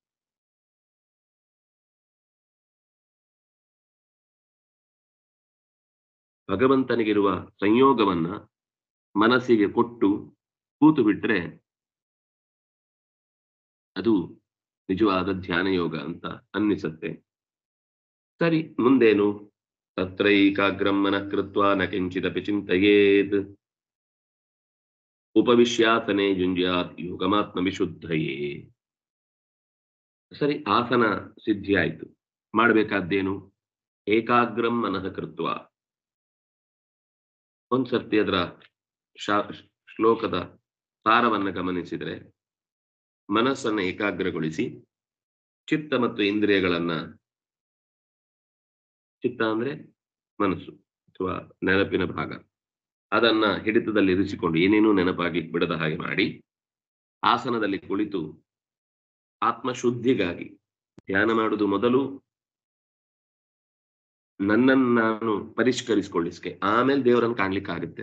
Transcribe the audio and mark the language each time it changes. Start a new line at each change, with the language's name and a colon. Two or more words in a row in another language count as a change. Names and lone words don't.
Kannada: ಭಗವಂತನಿಗಿರುವ ಸಂಯೋಗವನ್ನ ಮನಸ್ಸಿಗೆ ಕೊಟ್ಟು ಕೂತು ಬಿಟ್ರೆ ಅದು ನಿಜವಾದ ಧ್ಯಾನ ಯೋಗ ಅಂತ ಅನ್ನಿಸತ್ತೆ. ಸರಿ, ಮುಂದೇನು?
Sanskrit: ತತ್ರೈಕಾಗ್ರಂ ಮನಃ ಕೃತ್ವಾ ನ ಕಿಂಚಿದಪಿ ಚಿಂತಯೇತ್ ಉಪವಿಶ್ಯಾಸನೆ ಯುಂಜ್ಯಾತ್ ಯೋಗಮಾತ್ಮ ವಿಶುದ್ಧಯೇ.
Kannada: ಸರಿ, ಆಸನ ಸಿದ್ಧಿ ಆಯ್ತು.
Sanskrit: ಮಾಡಬೇಕಾದ್ದೇನು? ಏಕಾಗ್ರಂ ಮನಃ ಕೃತ್ವ.
Kannada: ಒಂದ್ಸರ್ತಿ ಅದರ ಶ್ಲೋಕದ ಸಾರವನ್ನು ಗಮನಿಸಿದರೆ, ಮನಸ್ಸನ್ನು ಏಕಾಗ್ರಗೊಳಿಸಿ ಚಿತ್ತ ಮತ್ತು ಇಂದ್ರಿಯಗಳನ್ನ, ಚಿತ್ತ ಅಂದ್ರೆ ಮನಸ್ಸು ಅಥವಾ ನೆನಪಿನ ಭಾಗ, ಅದನ್ನ ಹಿಡಿತದಲ್ಲಿ ಇರಿಸಿಕೊಂಡು ಏನೇನೂ ನೆನಪಾಗಿ ಬಿಡದ ಹಾಗೆ ಮಾಡಿ ಆಸನದಲ್ಲಿ ಕುಳಿತು ಆತ್ಮಶುದ್ಧಿಗಾಗಿ ಧ್ಯಾನ ಮಾಡುವುದು ಮೊದಲು ನನ್ನನ್ನು ನಾನು ಪರಿಷ್ಕರಿಸಿಕೊಳ್ಳಿಸ್ಕೆ, ಆಮೇಲೆ ದೇವರನ್ನು ಕಾಣ್ಲಿಕ್ಕಾಗುತ್ತೆ.